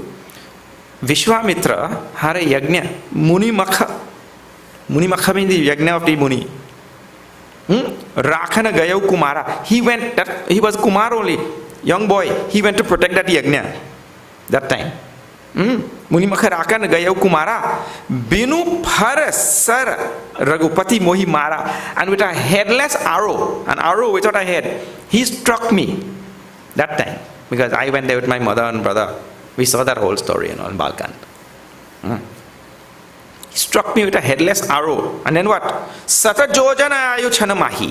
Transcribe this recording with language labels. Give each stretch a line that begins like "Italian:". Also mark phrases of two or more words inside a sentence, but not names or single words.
English: Vishwamitra had a yajna,
Awadhi: मुनि मख. मुनि मख
English: means the yajna of the Muni.
Awadhi: रखन गयउ कुमारा.
English: He was Kumar only, young boy. He went to protect that yajna that time.
Awadhi: मुनि मख रखन गयउ कुमारा। बिनु फर सर रघुपति मोहि मारा.
English: And with a headless arrow, an arrow without a head, he struck me that time. Because I went there with my mother and brother. We saw that whole story in Balkan. He struck me with a headless arrow. And then what?
Awadhi: सत जोजन आयउँछन माहीं.